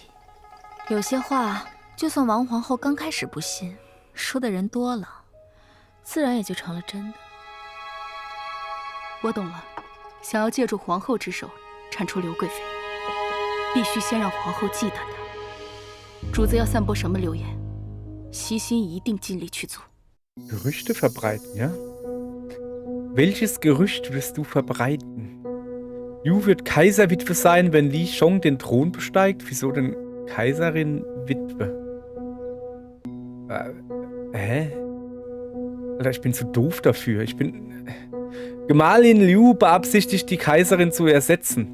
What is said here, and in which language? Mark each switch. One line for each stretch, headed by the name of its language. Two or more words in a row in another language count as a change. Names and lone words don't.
Chinese: 有些话，就算王皇后刚开始不信，说的人多了，自然也就成了真的。我懂了，想要借助皇后之手铲除刘贵妃，必须先让皇后忌惮她。主子要散播什么流言，悉心一定尽力去做。
German: Gerüchte verbreiten, ja? Welches Gerücht wirst du verbreiten? Liu wird Kaiserwitwe sein, wenn Li Shong den Thron besteigt. Wieso denn Kaiserin-Witwe? Hä? Alter, ich bin zu doof dafür. Gemahlin Liu beabsichtigt, die Kaiserin zu ersetzen.